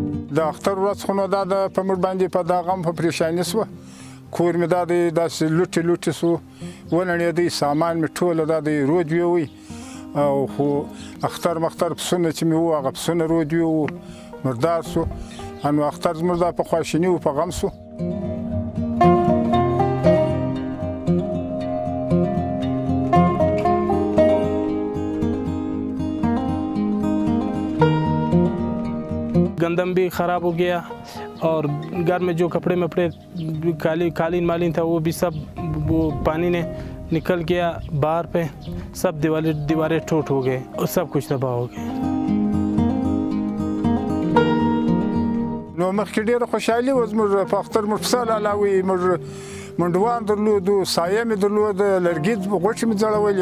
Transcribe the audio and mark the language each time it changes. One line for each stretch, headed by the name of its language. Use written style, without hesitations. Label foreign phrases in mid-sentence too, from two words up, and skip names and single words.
Pashto: د اختر ورځ خو نو دا په موږ باندې په دا غم په پریشاني شوه. کور مې دا دی داسې لوټې سو ونړېدی، سامان مې ټوله دا دی رود ویوی او خو اختر مختر پسونه چې مې وو هغه پسونه رود ویوو مردار سو. نو اختر زموږ دا په خواشیني و په غم سو.
Urdu: گندم بھی خراب ہو گیا اور گھر میں جو کپڑے مپڑے قالین مالین تھا وہ بھی سب وہ پانی نے نکل گیا باہر پے، سب دیواریں ٹوٹ ہو گئے اور سب کچھ تباہ ہو گئے.
Pashto: نو مخکې ډېره خوشحالي وه زموږ په اختر موږ پسه لالاوي، موږ منډوان درلودو، سایه مې درلوده، لرګي غوښې مې ځړولې.